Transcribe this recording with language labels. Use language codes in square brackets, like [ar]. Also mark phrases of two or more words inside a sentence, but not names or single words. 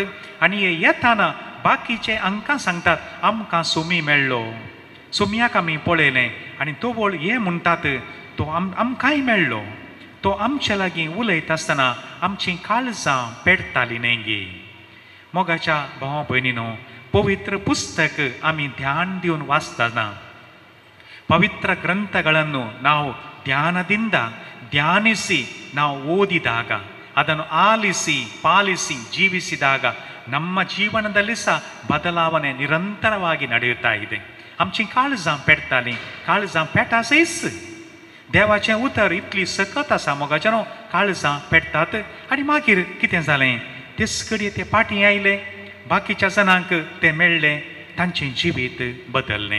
[kok] आनी हे येताना बाकीचे हांकां सांगतात आमकां सुमी मेळ्ळो, सुमयाक आमी पळयलें. आनी तो वळ हे म्हणटात तो आमकांय मेळ्ळो. तो आमचे लागीं उलयता आसतना आमचीं काळजां पेटतालीं न्ही गे. मोगाच्या भावा भयणीनो, पवित्र पुस्तक आमी ध्यान दिवन वाचतना [kn] ಪವಿತ್ರ ಗ್ರಂಥಗಳನ್ನು ನಾವು ಧ್ಯಾನದಿಂದ ಧ್ಯಾನಿಸಿ ನಾವು ಓದಿದಾಗ ಅದನ್ನು ಆಲಿಸಿ ಪಾಲಿಸಿ ಜೀವಿಸಿದಾಗ ನಮ್ಮ ಜೀವನದಲ್ಲಿ ಸಹ ಬದಲಾವಣೆ ನಿರಂತರವಾಗಿ ನಡೆಯುತ್ತಾ ಇದೆ. [kok] आमची काळजां पेटतालीं, काळजां पेटासयस. देवाचें उतर इतली सकत आसा मोगाच्यान काळजां पेटतात. आनी मागीर कितें जालें तेच कडेन ते फाटीं आयले. बाकीच्या जाणांक ते मेळ्ळे. तांचें जिवीत बदललें.